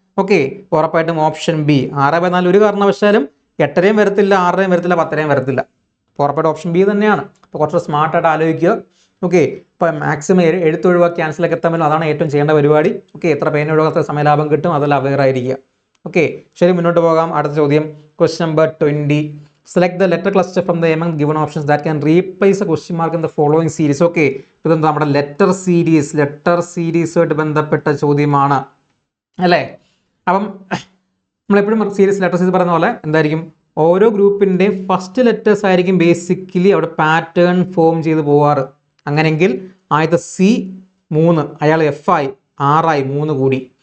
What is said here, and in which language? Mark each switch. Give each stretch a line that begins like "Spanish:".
Malayalam: Okay, ഉറപ്പായിട്ടും option B 6/4 ഒരു കാരണവശാലും 8 വരത്തില്ല, 6 വരത്തില്ല, 10 വരത്തില്ല. അപ്പോൾ ഉറപ്പായിട്ട് ഓപ്ഷൻ ബി തന്നെയാണ്. അപ്പോൾ കുറച്ച് സ്മാർട്ടായിട്ട് ആലോചിക്കുക. ഓക്കെ, ഇപ്പോൾ മാക്സിമം എഴുത്തൊഴിവാക്കി ക്യാൻസലൊക്കെ എത്താൻ പറ്റും. അതാണ് ഏറ്റവും ചെയ്യേണ്ട പരിപാടി. ഓക്കെ, എത്ര പേന ഒഴിവാക്കാത്ത സമയലാഭം കിട്ടും, അതെല്ലാം അവെയർ ആയിരിക്കുക. ഓക്കെ, ശരി, മുന്നോട്ട് പോകാം. അടുത്ത ചോദ്യം, question number 20.
English: Select the letter cluster from the among given options that can replace a question mark in the following series.
Malayalam: Okay, ഇത് നമ്മുടെ ലെറ്റർ സീരീസുമായിട്ട് ബന്ധപ്പെട്ട ചോദ്യമാണ് അല്ലേ. അപ്പം നമ്മളെപ്പോഴും സീരീസ് ലെറ്റർ സീരീസ് പറയുന്ന പോലെ എന്തായിരിക്കും? ഓരോ ഗ്രൂപ്പിൻ്റെ ഫസ്റ്റ് ലെറ്റേഴ്സ് ആയിരിക്കും ബേസിക്കലി അവിടെ പാറ്റേൺ ഫോം ചെയ്ത് പോവാറ്. അങ്ങനെയെങ്കിൽ ആദ്യത്തെ സി 3, അയാൾ എഫ് ആയി, 6 3 കൂടി.